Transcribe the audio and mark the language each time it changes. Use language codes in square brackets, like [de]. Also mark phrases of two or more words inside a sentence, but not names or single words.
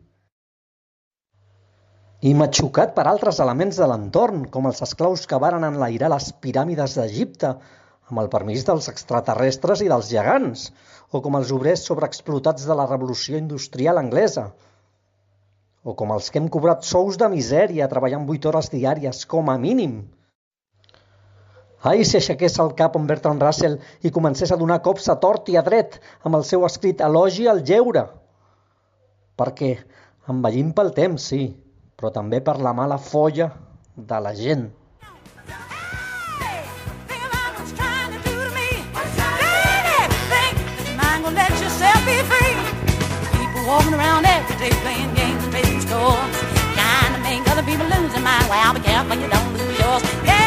[ca] I m'ha xocat per altres elements de l'entorn, com els esclaus que varen enlairar les piràmides d'Egipte, amb el permís dels extraterrestres i dels gegants, o com els obrers sobreexplotats de la revolució industrial anglesa, o com els que hem cobrat sous de misèria treballant 8 hores diàries, com a mínim. Ai, si aixequés el cap en Bertrand Russell i comencés a donar cops a tort i a dret amb el seu escrit Elogi al lleure. Perquè envellim pel temps, sí, però també per la mala folla de la gent. [en] Walking around every day playing games and trading scores, trying to make other people lose their mind. Well, be careful you don't lose yours.